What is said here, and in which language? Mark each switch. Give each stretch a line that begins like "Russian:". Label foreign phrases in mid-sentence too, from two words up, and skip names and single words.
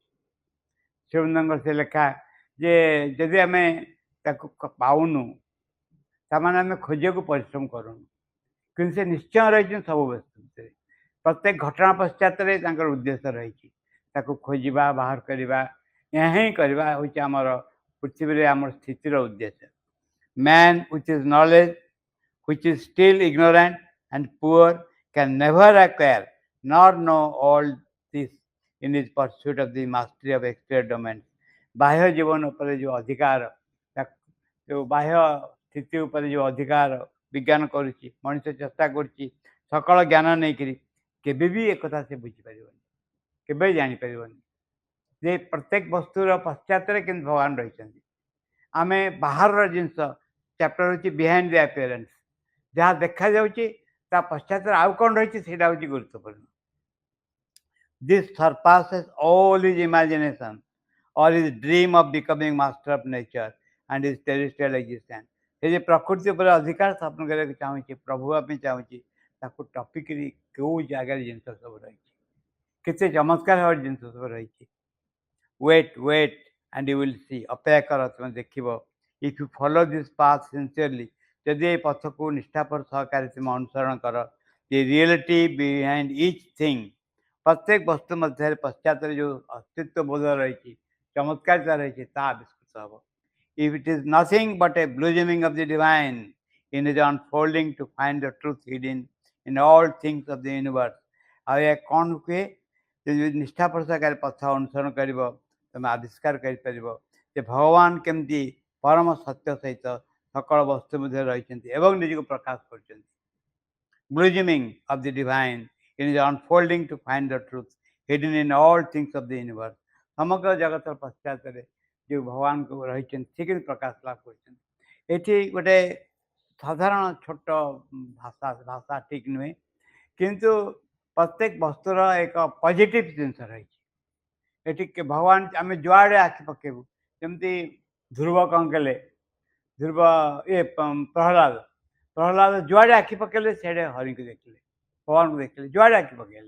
Odia: ଶିବନ୍ଦଙ୍କର ସେ ଲେଖା ଯେ ଯଦି ଆମେ ତାକୁ ପାଉନୁ ତାମାନେ ଆମେ ଖୋଜିବାକୁ ପରିଶ୍ରମ କରୁନୁ, କିନ୍ତୁ ସେ ନିଶ୍ଚୟ ରହିଛନ୍ତି ସବୁ ବସ୍ତୁ ଭିତରେ। ପ୍ରତ୍ୟେକ ଘଟଣା ପଶ୍ଚାତରେ ତାଙ୍କର ଉଦ୍ଦେଶ୍ୟ ରହିଛି, ତାକୁ ଖୋଜିବା, ବାହାର କରିବା, ଏହା ହିଁ କରିବା ହେଉଛି ଆମର ପୃଥିବୀରେ ଆମର ସ୍ଥିତିର ଉଦ୍ଦେଶ୍ୟ।
English: Man with his knowledge, which is still ignorant and poor, can never acquire nor know all this in his pursuit of the mastery of exterior domains.
Odia: ବାହ୍ୟ ଜୀବନ ଉପରେ ଯେଉଁ ଅଧିକାର, ଯେଉଁ ବାହ୍ୟ ସ୍ଥିତି ଉପରେ ଯେଉଁ ଅଧିକାର ବିଜ୍ଞାନ କରୁଛି, ମଣିଷ ଚେଷ୍ଟା କରୁଛି ସକଳ ଜ୍ଞାନ ନେଇକରି, କେବେ ବି ଏକଥା ସେ ବୁଝିପାରିବନି, କେବେ ଜାଣିପାରିବନି ଯେ ପ୍ରତ୍ୟେକ ବସ୍ତୁର ପଶ୍ଚାତରେ କିନ୍ତୁ ଭଗବାନ ରହିଛନ୍ତି। ଆମେ ବାହାରର ଜିନିଷ, ଚାପ୍ଟର ହେଉଛି ବିହାଇଣ୍ଡ ଦି ଆପିୟରାନ୍ସ, ଯାହା ଦେଖାଯାଉଛି ତା ପଶ୍ଚାତରେ ଆଉ କ'ଣ ରହିଛି ସେଇଟା ହେଉଛି ଗୁରୁତ୍ୱପୂର୍ଣ୍ଣ।
English: This surpasses all his imagination or his dream of becoming master of nature and his terrestrial existence.
Odia: ସେ ଯେ ପ୍ରକୃତି ଉପରେ ଅଧିକାର ସ୍ଥାପନ କରିବାକୁ ଚାହୁଁଛି, ପ୍ରଭୁ ହେବା ପାଇଁ ଚାହୁଁଛି, ତାକୁ ଟପିକରି କେଉଁ ଜାଗାରେ ଜିନିଷ ସବୁ ରହିଛି, କେତେ ଚମତ୍କାର ଭାବରେ ଜିନିଷ ସବୁ ରହିଛି।
English: ୱେଟ୍ and you will see,
Odia: ଅପେକ୍ଷା କର, ତୁମେ ଦେଖିବ।
English: If you follow this path sincerely,
Odia: ଯଦି ଏ ପଥକୁ ନିଷ୍ଠାପର ସହକାରେ ତୁମେ ଅନୁସରଣ କର,
English: the reality behind each thing,
Odia: ପ୍ରତ୍ୟେକ ବସ୍ତୁ ମଧ୍ୟରେ ପଶ୍ଚାତରେ ଯେଉଁ ଅସ୍ତିତ୍ୱ ବୋଧ ରହିଛି, ଚମତ୍କାରିତା ରହିଛି, ତାହା ଆବିଷ୍କୃତ ହେବ।
English: If it is nothing but a blossoming of the divine in his unfolding to find the truth hidden in all things of the universe,
Odia: ଆଉ ଏହା କ'ଣ ହୁଏ, ଯଦି ନିଷ୍ଠାପର ସହକାରେ ପଥ ଅନୁସରଣ କରିବ, ତୁମେ ଆବିଷ୍କାର କରିପାରିବ ଯେ ଭଗବାନ କେମିତି ପରମ ସତ୍ୟ ସହିତ ସକଳ ବସ୍ତୁ ମଧ୍ୟରେ ରହିଛନ୍ତି ଏବଂ ନିଜକୁ ପ୍ରକାଶ କରୁଛନ୍ତି।
English: Blossoming of the divine in his unfolding to find the truth hidden in all things of the universe,
Odia: ସମଗ୍ର ଜଗତର ପଶ୍ଚାତରେ ଯେଉଁ ଭଗବାନଙ୍କୁ ରହିଛନ୍ତି ସେ କିନ୍ତୁ ପ୍ରକାଶ ଲାଭ କରୁଛନ୍ତି। ଏଠି ଗୋଟେ ସାଧାରଣ ଛୋଟ ଭାଷା ଠିକ୍ ନୁହେଁ, କିନ୍ତୁ ପ୍ରତ୍ୟେକ ବସ୍ତୁର ଏକ ପଜିଟିଭ୍ ଜିନିଷ ରହିଛି। ଏଠି ଭଗବାନ ଆମେ ଯୁଆଡ଼େ ଆଖି ପକେଇବୁ, ଯେମିତି ଧ୍ରୁବ କ'ଣ କଲେ, ଧ୍ରୁବ ପ୍ରହ୍ଲାଦ ପ୍ରହ୍ଲାଦ ଯୁଆଡ଼େ ଆଖି ପକେଇଲେ ସିଆଡ଼େ ହରିଙ୍କୁ ଦେଖିଲେ, ଭଗବାନଙ୍କୁ ଦେଖିଲେ, ଯୁଆଡ଼େ ଆଖି ପକେଇଲେ।